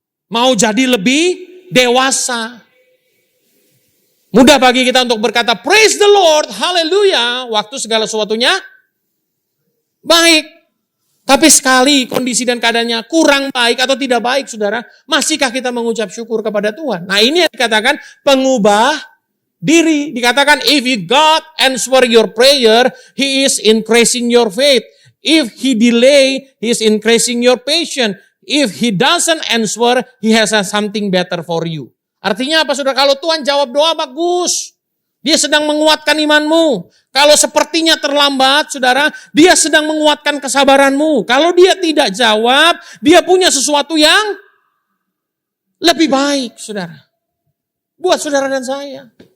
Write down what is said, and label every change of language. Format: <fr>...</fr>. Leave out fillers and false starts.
<id>Mau jadi lebih dewasa. Mudah bagi kita untuk berkata,</id> <en>praise the Lord,</en> <id>haleluya, waktu segala sesuatunya baik. Tapi sekali kondisi dan keadaannya kurang baik atau tidak baik, saudara, masihkah kita mengucap syukur kepada Tuhan? Nah ini yang dikatakan pengubah diri.</id> <en>Dikatakan, if God answer your prayer, He is increasing your faith. If He delay, He is increasing your patience. If He doesn't answer, He has something better for you.</en> <id>Artinya apa saudara? Kalau Tuhan jawab doa bagus. Dia sedang menguatkan imanmu. Kalau sepertinya terlambat saudara, Dia sedang menguatkan kesabaranmu. Kalau Dia tidak jawab, Dia punya sesuatu yang lebih baik saudara. Buat saudara dan saya.</id>